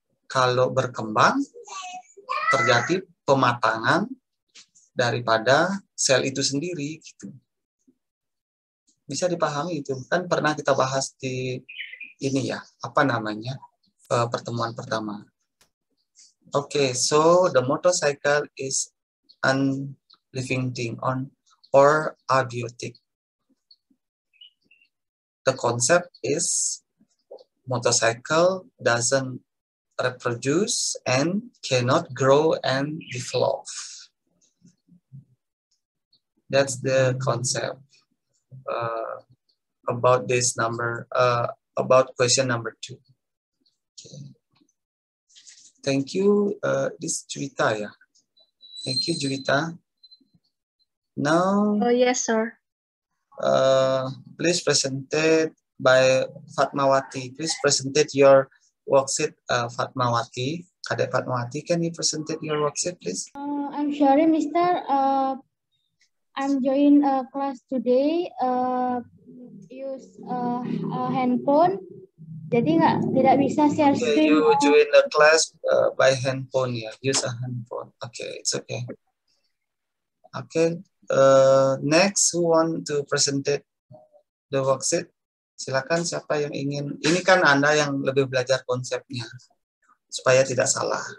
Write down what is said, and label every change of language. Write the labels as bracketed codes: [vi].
[id] Kalau berkembang terjadi pematangan daripada sel itu sendiri gitu. Bisa dipahami itu. Kan pernah kita bahas di ini ya, pertemuan pertama. [en] Okay, so the motorcycle is a living thing or abiotic. The concept is motorcycle doesn't reproduce and cannot grow and develop. That's the concept about this number, about question number 2. Okay. Thank you, this Juwita, ya. Thank you, Juwita. Now, Yes, sir. please presented by Fatmawati. Please presented your worksheet, Fatmawati. Kadek Fatmawati, can you presented your worksheet, please? I'm sorry, Mister. I'm join class today. Use handphone. [id] Jadi tidak bisa share screen. [en] You join the class by handphone, ya. Use a handphone. Okay, it's okay. Okay. Next, who want to present the worksheet? [id] Silakan siapa yang ingin. Ini kan Anda yang lebih belajar konsepnya supaya tidak salah.